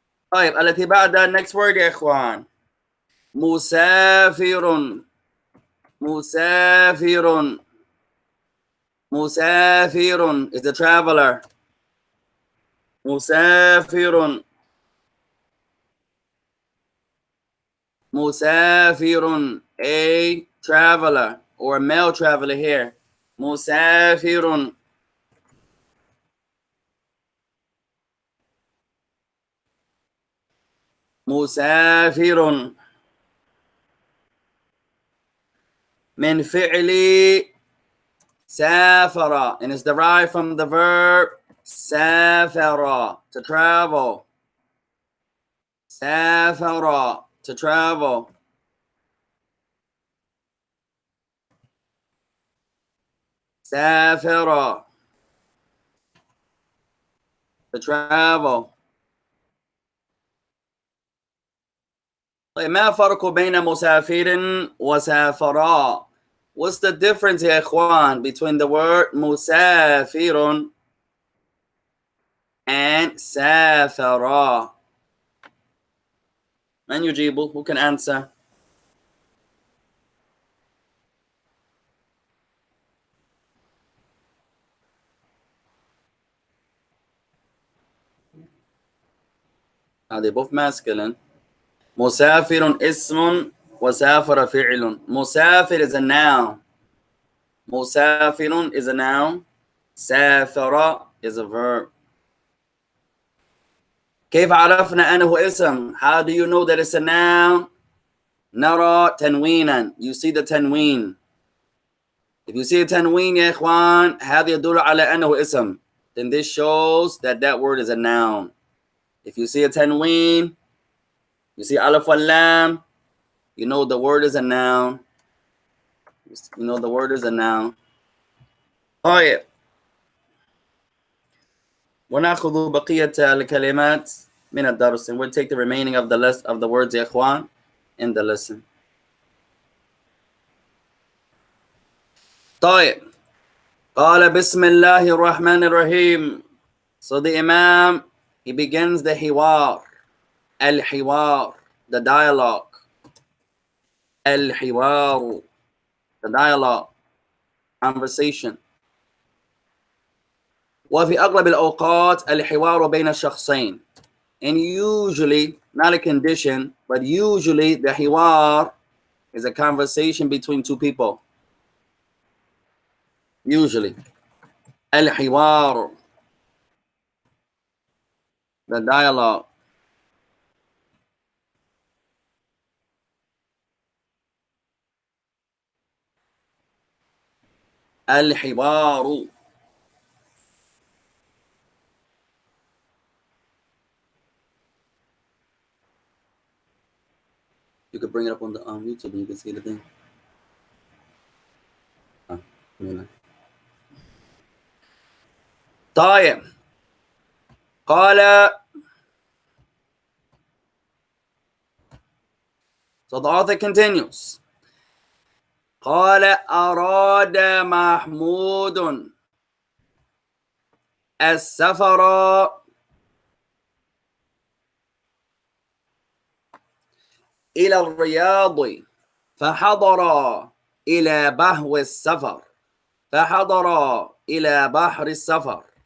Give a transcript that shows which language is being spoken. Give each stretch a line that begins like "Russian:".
Arabic: طيب التي بعدها
English: next word
Arabic: يا إخوان مسافر. مسافر.
English: مسافر is the traveler.
Arabic: مسافر.
English: مسافر a traveler or a male traveler here.
Arabic: مسافر. مسافر من فعل سافر
English: and it's derived from the verb سافر to travel. سافر to travel. سافر to travel.
Arabic: طيب ما الفرق بين مسافر وسافرا؟
English: What's the difference
Arabic: يا إخوان between the word مسافر and سافرا؟ من يجيبه?
English: Who can answer? They're both masculine.
Arabic: مسافر اسم وسافر فعل.
English: مسافر is a noun. مسافر is a noun. سافر is a verb.
Arabic: كيف عرفنا أنه اسم?
English: How do you know that it's a noun?
Arabic: نرى تنوينا.
English: You see the تنوين. If you see a
Arabic: تنوين يا إخوان هذا يدل على أنه اسم.
English: Then this shows that that word is a noun. If you see a تنوين, you see alif واللام, you know the word is a noun. You know the word is a noun.
Arabic: طيب. ونأخذ بقية الكلمات من الدرس.
English: And we'll take the remaining of the list of the words يا إخوان in the lesson.
Arabic: طيب. قال بسم الله الرحمن الرحيم.
English: So the Imam, he begins the حوار. الحوار, the dialogue. الحوار, the dialogue, conversation.
Arabic: وفي أغلب الأوقات الحوار بين الشخصين.
English: And usually not a condition, but usually the hiwar is a conversation between two people. Usually. Al-hiwar, the dialogue. Al-hiwaru. You could bring it up on the YouTube and you can see the thing.
Arabic: طيب. قال.
English: So the author continues.
Arabic: قال أراد محمود السفر إلى الرياض فحضر إلى بهو السفر فحضر إلى بحر السفر.